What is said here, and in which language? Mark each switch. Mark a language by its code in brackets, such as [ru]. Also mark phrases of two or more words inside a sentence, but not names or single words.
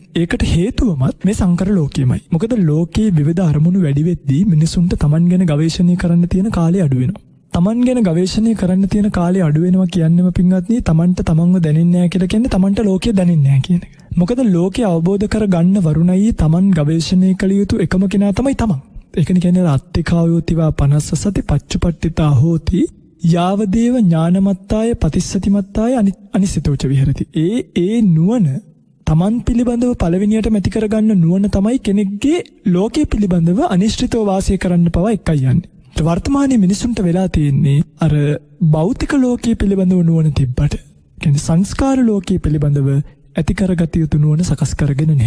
[si] ඒකට හේතුවමත් මේ සංකර ලෝකයමයි. මොකද ලෝකේ විවිධ අරමුණු වැඩි වෙද්දී මිනිසුන්ට Taman ගැන ගවේෂණය කරන්න තියෙන කාලය අඩු වෙනවා. Taman ගැන ගවේෂණය කරන්න තියෙන කාලය අඩු වෙනවා කියන්නේම පින්වත්නි Tamanට Tamanව දැනෙන්නේ නැහැ කියලා කියන්නේ Tamanට ලෝකය දැනෙන්නේ නැහැ කියන එක. මොකද ලෝකය අවබෝධ කරගන්න වරුණයි Taman ගවේෂණය කළ යුතු එකම කෙනා තමයි Taman. ඒකනේ කියන්නේ [pi] අත්තිකායෝතිවා 50 සති පච්චුපට්ඨිතා හෝති යාවදේව ඥානමත්තාය පතිස්සතිමත්තාය අනිසිතෝච විහෙරති. [si] ඒ නුවණ Taman පිළිබඳව පළවෙනියටම ඇති කරගන්න නුවණ තමයි කෙනෙක්ගේ ලෝකයේ පිළිබඳව අනිශ්චිතව වාසය කරන්න පවා එකයි යන්නේ. වර්තමානයේ මිනිසුන්ට වෙලා තියෙන්නේ අර භෞතික ලෝකයේ පිළිබඳව නුවණ තිබ්බට කියන්නේ සංස්කාර ලෝකයේ පිළිබඳව ඇති කරගත යුතු නුවණ සකස් කරගෙන නැහැ.